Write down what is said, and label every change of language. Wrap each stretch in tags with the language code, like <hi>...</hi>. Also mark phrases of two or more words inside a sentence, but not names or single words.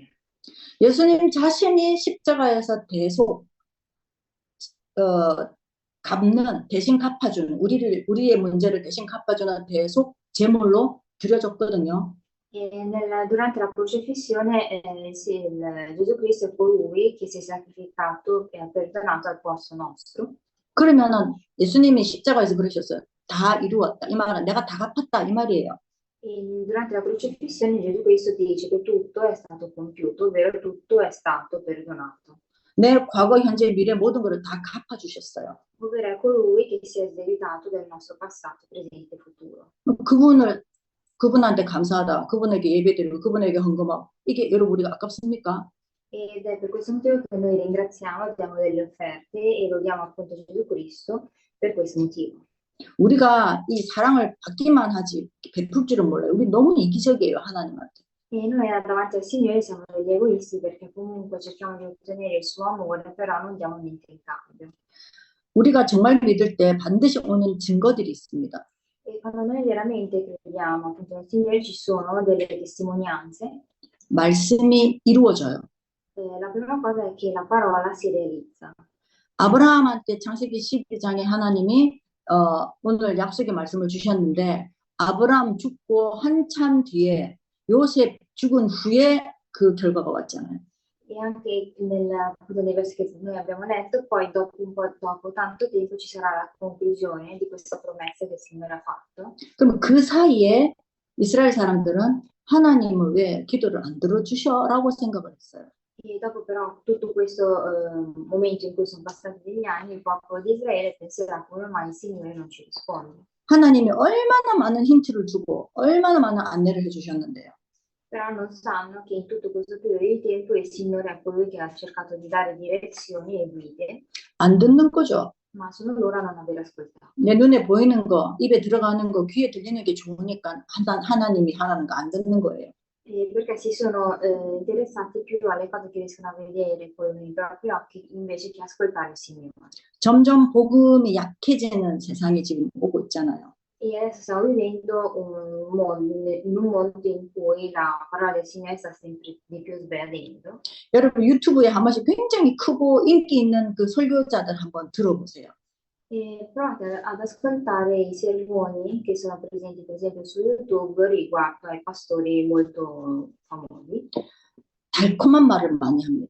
<ko>예수님 자신이 십자가에서 대신 갚아주는 우리의 문제를 대신 갚아주는 대속 제물로 드려졌거든요.</ko> <it>E durante la crocifissione Gesù Cristo è colui che si è sacrificato e ha perdonato al posto nostro.</it> <ko>그러면은 예수님이 십자가에서 그러셨어요. 다 이루었다. 이 말은 내가 다 갚았다 이 말이에요.</ko> <it>E durante la crocifissione Gesù Cristo dice che tutto è stato compiuto, ovvero tutto è stato perdonato.</it> <ko>내 과거, 현재, 미래 모든 것을 다 갚아주셨어요.</ko> <it>ovvero è colui che si è sdebitato del nostro passato, presente e futuro.</it> <ko>그분한테 감사하다, 그분에게 예배드리고, 그분에게 헌금하고, 이게 여러분 우리가 아깝습니까?</ko> <it>Ed è per questo motivo che noi ringraziamo, diamo delle offerte e lodiamo appunto Gesù Cristo per questo motivo.</it> <ko>우리가 이 사랑을 받기만 하지 베풀 줄은 몰라요. 우리 너무 이기적이에요, 하나님한테.</ko> <it>E noi davanti al Signore siamo degli egoisti perché comunque cerchiamo di ottenere il suo amore, però non diamo niente in cambio.</it> <ko>우리가 정말 믿을 때 반드시 오는 증거들이 있습니다.</ko> <it>E quando noi veramente crediamo appunto nel Signore ci sono delle testimonianze.</it> <ko>말씀이 이루어져요.</ko> <it>La prima cosa è che la parola si realizza.</it> <ko>아브라함한테 창세기 12장에 하나님이 오늘 약속의 말씀을 주셨는데 아브라함 죽고 한참 뒤에 요셉 죽은 후에 그 결과가 왔잖아요.</ko> <it>E anche appunto nei versi che noi abbiamo letto, poi dopo un po' dopo tanto tempo ci sarà la conclusione di questa promessa che il Signore ha fatto.</it> <ko>그럼 그 사이에 이스라엘 사람들은 하나님을 왜 기도를 안 들어주셔라고 생각을 했어요.</ko> <it>E dopo però tutto questo momento in cui sono passati degli anni, il popolo di Israele penserà come mai il Signore non ci risponde.</it> <ko>하나님이 얼마나 많은 힌트를 주고 얼마나 많은 안내를 해주셨는데요.</ko> <it>Però non sanno che in tutto questo periodo di tempo il Signore è colui che ha cercato di dare direzioni e guide,</it> <ko>안 듣는 거죠.</ko> <it>ma sono loro a non aver ascoltato.</it> <ko>내 눈에 보이는 거, 입에 들어가는 거, 귀에 들리는 게 좋으니까 하나님이 하라는 거 안 듣는 거예요.</ko> <it>Perché si sono interessati più alle cose che riescono a vedere con i propri occhi invece che ascoltare il Signore.</it> <ko>점점 복음이 약해지는 세상이 지금 오고 있잖아요.</ko> <it>E adesso stiamo vivendo in un mondo in cui la parola del Signore sta sempre di più sbiadendo.</it> <ko>여러분 유튜브에 한 번씩 굉장히 크고 인기 있는 그 설교자들 한번 들어보세요.</ko> <it>E provate ad ascoltare i sermoni che sono presenti per esempio su YouTube riguardo ai pastori molto famosi.</it> <ko>달콤한 말을 많이 합니다.</ko>